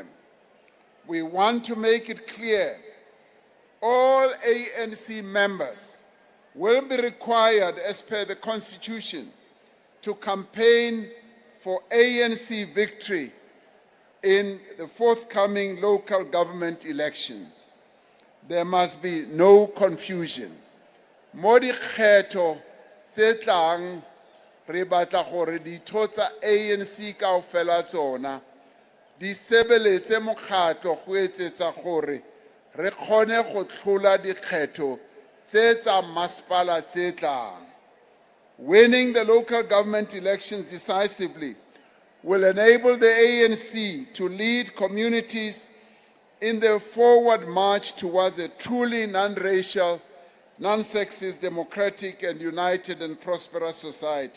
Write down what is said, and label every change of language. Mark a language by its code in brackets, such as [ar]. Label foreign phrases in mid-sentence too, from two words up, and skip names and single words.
[en] We want to make it clear all ANC members will be required, as per the Constitution, to campaign for ANC victory in the forthcoming local government elections. There must be no confusion. [st] Mo dikgetho tse tlang re batla gore ditho tsa ANC kaofela tsona di sebeletse mokgatlo go etsetsa gore re kgone go tlhola dikgetho tse tsa masepala tse tlang. [en] Winning the local government elections decisively will enable the ANC to lead communities in the forward march towards a truly non-racial, non-sexist, democratic, and united and prosperous society.